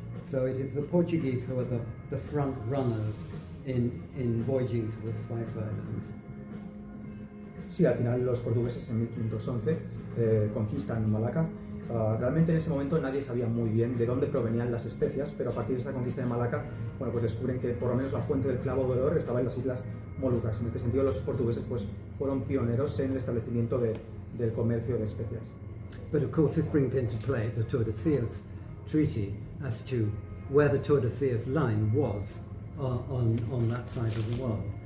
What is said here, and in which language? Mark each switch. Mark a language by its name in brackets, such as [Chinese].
[English] So it is the Portuguese who are the front runners in voyaging to the Spice Islands. [Spanish] Sí, al final los portugueses en 1511 conquistan Malaca. Realmente en ese momento nadie sabía muy bien de dónde provenían las especias, pero a partir de esta conquista de Malaca, bueno, pues descubren que por lo menos la fuente del clavo de olor estaba en las islas Molucas. En este sentido, los portugueses pues, fueron pioneros en el establecimiento del comercio de especias. [English] But of course this brings into play the Tordesillas Treaty as to where the Tordesillas line was on that side of the world.